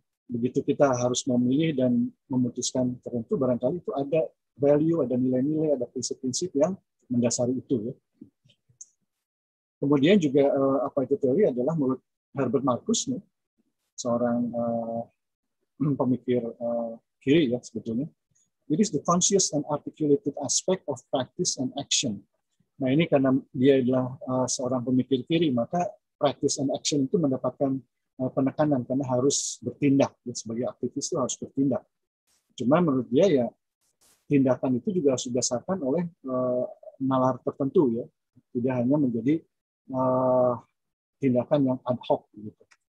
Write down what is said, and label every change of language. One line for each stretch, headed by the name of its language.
Indonesian: Begitu kita harus memilih dan memutuskan tertentu, barangkali itu ada value, ada nilai-nilai, ada prinsip-prinsip yang mendasari itu ya. Kemudian juga apa itu teori adalah menurut Herbert Marcuse nih, seorang pemikir kiri ya sebetulnya.
English: It is the conscious and articulated aspect of practice and action.
Indonesian: Nah ini karena dia adalah seorang pemikir kiri, maka practice and action itu mendapatkan penekanan karena harus bertindak ya, sebagai aktivis itu harus bertindak. Cuma menurut dia ya tindakan itu juga harus didasarkan oleh nalar tertentu ya, tidak hanya menjadi tindakan yang ad hoc gitu.